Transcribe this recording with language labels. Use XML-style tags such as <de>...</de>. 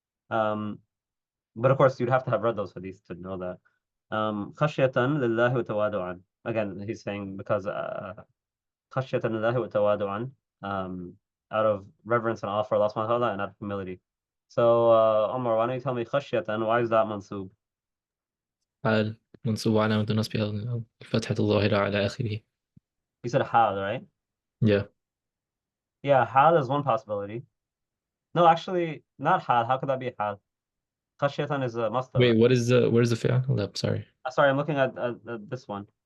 <en>Um, but of course you'd have to have read those hadiths to know that.</en> <ar>Khashyatan lillahi wa tawadu'an.</ar> <en>Again, he's saying because khashyatan lillahi wa tawadu'an, out of reverence and awe for Allah subhanahu wa ta'ala and out of humility. So Omar, why don't you tell me khashyatan? Why is that mansub?</en> <ar>حال منصوب علامة النصب الفتحة الظاهرة على آخره.</ar> <en>You said hal, right? Yeah. Yeah, hal is one possibility. No, actually, not hal. How could that be hal? خشية is a masdar, Wait, right? where's the fi'l? Hold up, sorry. Sorry, I'm looking at this one.</en>